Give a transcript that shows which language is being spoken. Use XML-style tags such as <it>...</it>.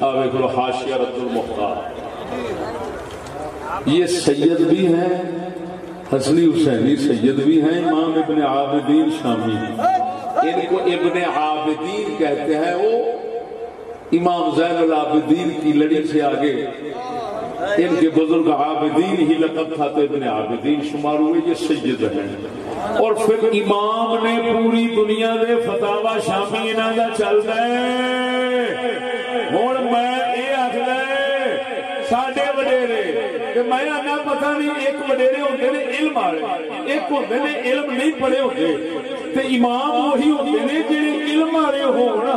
<pa>آ ویکھ لو</pa> <ur>حاشیہ رد المختار. یہ سید بھی ہیں حسنی حسینی سید بھی ہیں. امام ابن عابدین شامی ان کو ابن عابدین کہتے ہیں. وہ امام زین العابدین کی لڑی سے آگے ان کے بزرگ عابدین ہی لقب تھا تو ابن عابدین شمار ہوئے. یہ سید ہیں.</ur> <pa>اور پھر امام نے پوری دنیا دے فتاوا شامی انہاں دا چلدا ہے. ہن میں یہ آکھدا ساڈے وڈیرے کہ میں آنا پتہ نہیں ایک وڈیرے ہوندے نے علم والے ایک ہوندے نے علم نہیں پڑھے ہوندے تے امام وہی ہوندے نے جڑے علم والے ہون.</pa>